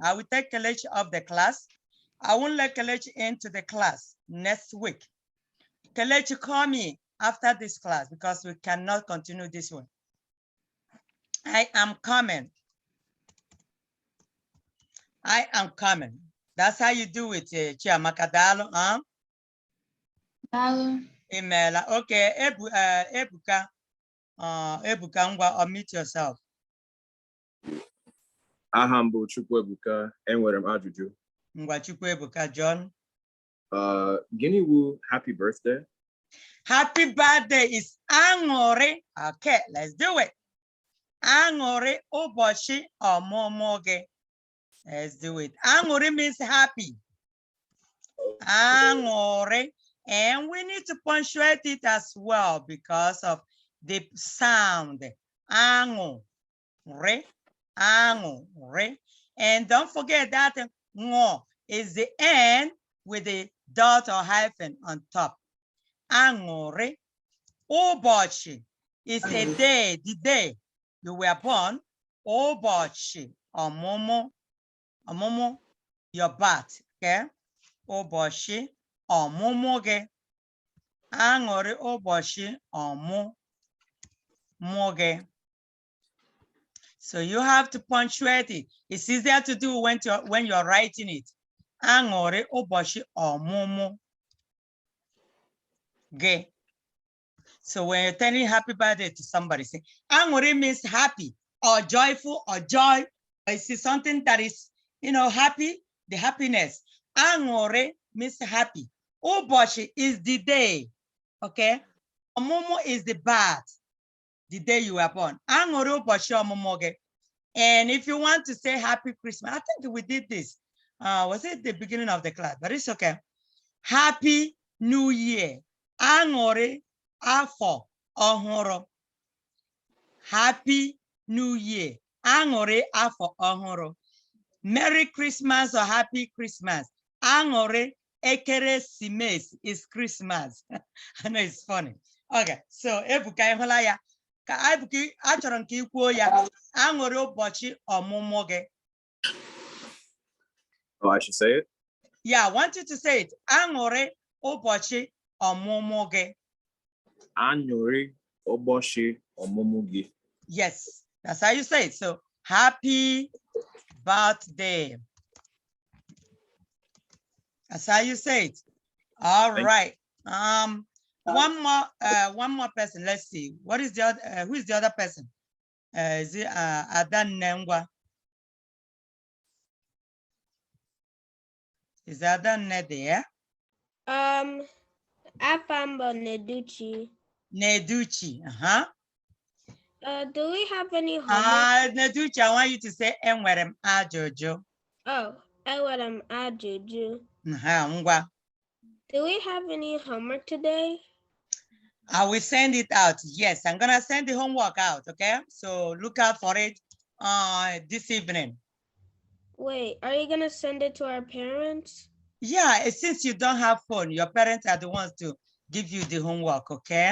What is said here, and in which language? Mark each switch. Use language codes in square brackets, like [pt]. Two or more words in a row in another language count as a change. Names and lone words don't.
[en] I will take Kelechi off the class. I won't let Kelechi into the class next week. Kelechi, call me after this class because we cannot continue this way. I am coming. I am coming. That's how you do it, Chiamaka Dalo, huh? Dalo. Email. Okay, Ebuka. Ebuka Ngwa, unmute yourself. [ig] Aha m bụ Chukwuebuka, enwere m ajụjụ. Ngwa Chukwuebuka, John. Gịnị wu [en] happy birthday? Happy birthday is Aṅụrị. Okay, let's do it. [ig] Aṅụrị ụbọchị ọmụmụ gị. [en] Let's do it. Aṅụrị means happy. Aṅụrị. And we need to punctuate it as well because of the sound. [ig] Aṅụrị. Aṅụrị. [en] And don't forget that ngo is the end with the dot or hyphen on top. [ig] Aṅụrị. [en] Ụbọchị is a day, the day you were born. [ig] Ụbọchị ọmụmụ. Ọmụmụ, [en] your birth, okay? [ig] Ụbọchị ọmụmụ gị. Aṅụrị ụbọchị ọmụmụ gị. [en] So you have to punctuate it. It's easier to do when you're writing it. [ig] Aṅụrị ụbọchị ọmụmụ gị. [en] So when you're telling happy birthday to somebody, say aṅụrị means happy or joyful or joy. Or you see something that is, you know, happy, the happiness. Aṅụrị means happy. Ụbọchị is the day, okay? Ọmụmụ is the birth, the day you were born. [ig] Aṅụrị ụbọchị ọmụmụ gị. [en] And if you want to say happy Christmas, I think we did this. Was it the beginning of the class? But it's okay. Happy New Year. [ig] Aṅụrị afọ ọhụrụ. [en] Happy New Year. [ig] Aṅụrị afọ ọhụrụ. [en] Merry Christmas or Happy Christmas. [ig] Aṅụrị ekeresimesi [en] is Christmas. I know it's funny. Okay, so Ebuka [ig] ịhụla ya. Ka Ebuka achọrọ nke ikwuo ya. Aṅụrị ụbọchị ọmụmụ gị. [en] Oh, I should say it? Yeah, I want you to say it. [ig] Aṅụrị ụbọchị ọmụmụ gị. Aṅụrị ụbọchị ọmụmụ gị. [en] Yes, that's how you say it. So, happy birthday. That's how you say it. All right. One more person. Let's see. What is the other? Who is the other person? Is it Adan Nengwa? Is Adan there? Afambo Neduchi. Neduchi. Do we have any homework? Neduchi, I want you to say [ig] enwerem ajụjụ. Oh, enwerem ajụjụ. Ngwa. [en] Do we have any homework today? I will send it out. Yes, I'm gonna send the homework out, okay? So look out for it this evening. Wait, are you gonna send it to our parents? Yeah, since you don't have phone, your parents are the ones to give you the homework, okay?